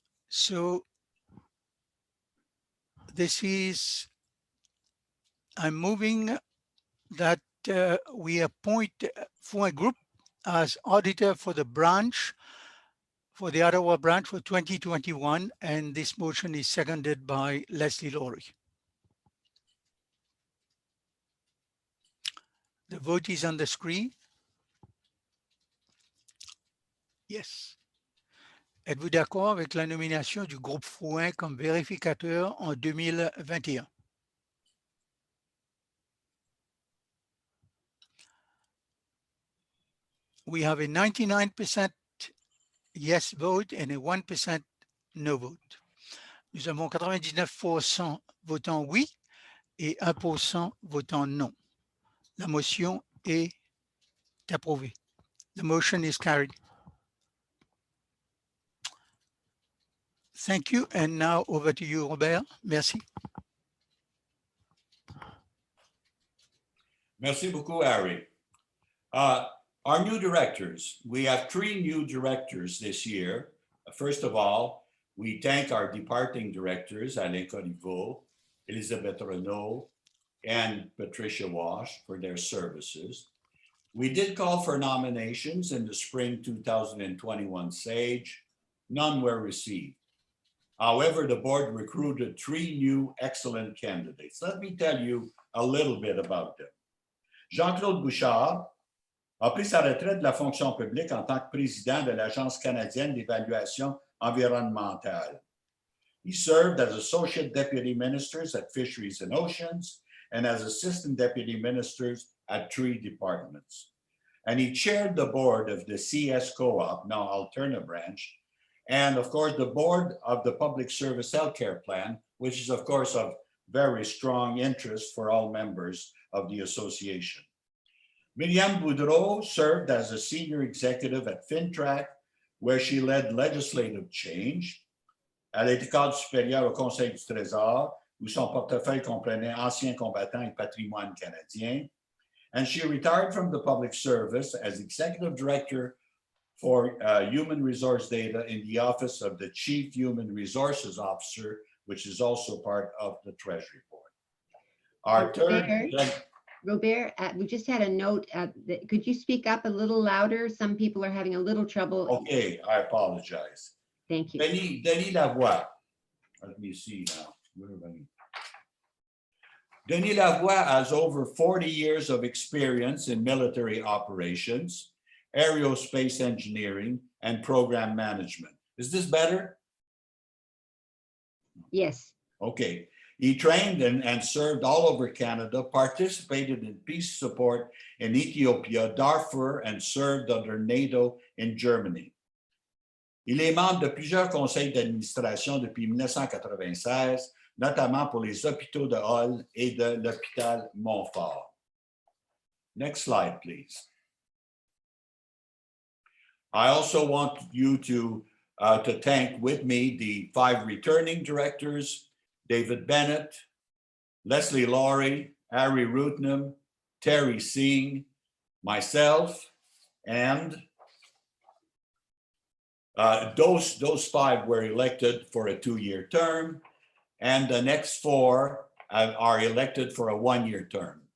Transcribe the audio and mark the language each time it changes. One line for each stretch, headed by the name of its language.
English: So this is, I'm moving that we appoint Fouin Group as auditor for the branch, for the Ottawa branch for 2021. And this motion is seconded by Leslie Laurie. The vote is on the screen. Yes.
French: Êtes-vous d'accord avec la nomination du groupe Fouin comme vérificateur en 2021?
English: We have a 99% yes vote and a 1% no vote.
French: Nous avons 99% votant oui et 1% votant non. La motion est approuvée.
English: The motion is carried. Thank you. And now over to you, Robert.
French: Merci. Merci beaucoup, Harry.
English: Our new directors, we have 3 new directors this year. First of all, we thank our departing directors, Alain Corriveau, Elizabeth Renault, and Patricia Wash for their services. We did call for nominations in the spring 2021 SAGE. None were received. However, the board recruited 3 new excellent candidates. Let me tell you a little bit about them.
French: Jean-Claude Bouchard a pris sa retraite de la fonction publique en tant que président de l'Agence canadienne d'évaluation environnementale.
English: He served as Associate Deputy Ministers at Fisheries and Oceans and as Assistant Deputy Ministers at 3 departments. And he chaired the board of the CS Co-op, now Alterna branch, and of course the board of the Public Service Healthcare Plan, which is of course of very strong interest for all members of the association. Myriam Boudreau served as a senior executive at Fintrac, where she led legislative change.
French: Elle a été cadre supérieur au Conseil du Trésor, où son portefeuille comprenait anciens combattants et patrimoine canadien.
English: And she retired from the public service as executive director for human resource data in the office of the Chief Human Resources Officer, which is also part of the Treasury Board. Our third... Robert, we just had a note. Could you speak up a little louder? Some people are having a little trouble. Okay, I apologize. Thank you. Denis Lavoie. Let me see now. Denis Lavoie has over 40 years of experience in military operations, aerospace engineering, and program management. Is this better? Yes. Okay. He trained and served all over Canada, participated in peace support in Ethiopia, Darfur, and served under NATO in Germany.
French: Il est membre de plusieurs conseils d'administration depuis 1996, notamment pour les hôpitaux de Hull et de l'hôpital Montfort.
English: Next slide, please. I also want you to thank with me the 5 returning directors: David Bennett, Leslie Laurie, Harry Rutnam, Terry Singh, myself, and those 5 were elected for a 2-year term, and the next 4 are elected for a 1-year term.